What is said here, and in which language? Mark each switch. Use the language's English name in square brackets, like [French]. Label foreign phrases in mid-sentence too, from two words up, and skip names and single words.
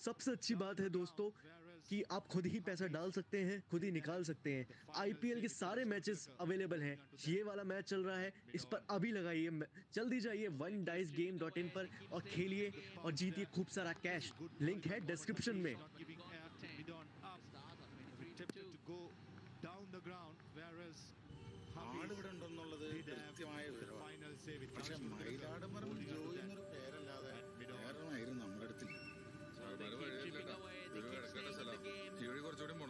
[Hindi] सबसे अच्छी बात है दोस्तों कि आप खुद ही पैसा डाल सकते हैं, खुद ही निकाल सकते हैं। आईपीएल के सारे [English] matches available [Hindi] हैं। ये वाला मैच चल रहा है, इस पर अभी लगाइए, जल्दी जाइए onedicegame.in पर और खेलिए और जीतिए खूब सारा कैश। लिंक है डिस्क्रिप्शन में। [Malayalam] ആളിവിടെ ഉണ്ടെന്നുള്ളത് കൃത്യമായ വിവരമാണ്. പക്ഷെ മയിലാടുംപറമ്പിൽ ജോയി എന്നൊരു പേരല്ലാതെ വേറൊന്നായിരുന്നു നമ്മുടെ അടുത്തില്ല. ഒരു കിടക്കേണ്ട സ്ഥലം ഈ വഴി കുറച്ചുകൂടി പോണം.